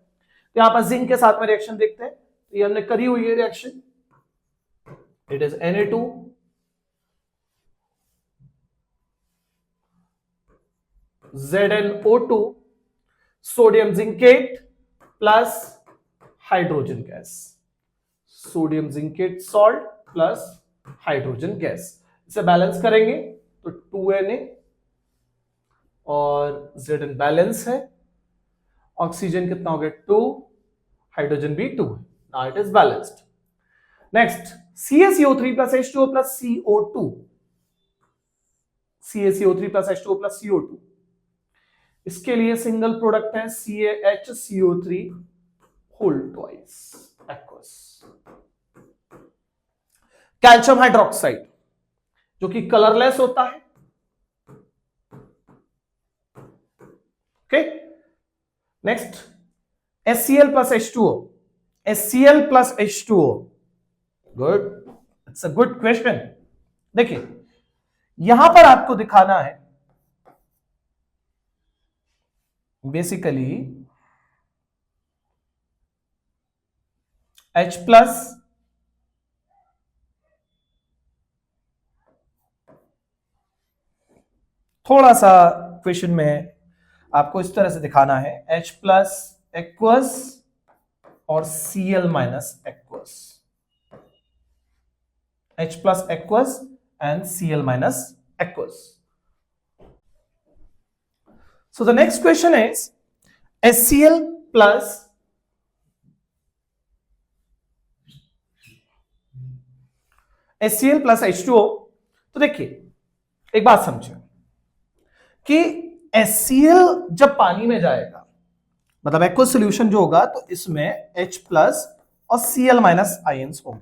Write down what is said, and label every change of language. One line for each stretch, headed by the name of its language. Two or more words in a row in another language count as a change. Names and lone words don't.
Hindi: तो यहां पर जिंक के साथ में रिएक्शन देखते हैं। तो ये हमने करी हुई है रिएक्शन,
English: it is Na2 ZnO2 sodium zincate plus hydrogen gas, sodium zincate salt plus hydrogen gas.
Hindi: इसे बैलेंस करेंगे तो 2Na और Zn बैलेंस है। ऑक्सीजन कितना हो गया 2, हाइड्रोजन भी 2 है।
English: Now it is balanced. Next CaCO3 plus H2O plus CO2, CaCO3 plus H2O plus CO2,
Hindi: इसके लिए
English: single product
Hindi: है CaHCO3
English: whole twice aqueous. calcium hydroxide
Hindi: जो कि कलरलेस होता है।
English: Okay, next HCl plus H2O, HCl plus H2O, good, it's a good question.
Hindi: देखिए यहां पर आपको दिखाना है बेसिकली H प्लस थोड़ा सा क्वेश्चन में आपको इस तरह से दिखाना है
English: H plus aqueous
Hindi: और
English: Cl minus aqueous, H plus aqueous and Cl minus aqueous. So the next question is HCl plus HCl plus H2O।
Hindi: तो देखिए एक बात समझिए कि HCl जब पानी में जाएगा मतलब
English: aqueous solution
Hindi: जो होगा तो इसमें H प्लस और
English: Cl minus ions
Hindi: होंगे।